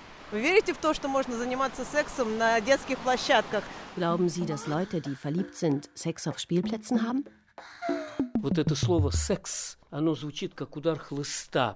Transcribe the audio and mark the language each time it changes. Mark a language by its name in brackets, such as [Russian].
[Russian] Вы верите в то, что можно заниматься сексом на детских площадках? [German] Glauben Sie, dass Leute, die verliebt sind, Sex auf Spielplätzen haben? [Russian] Вот это слово «секс», оно звучит как удар хлыста.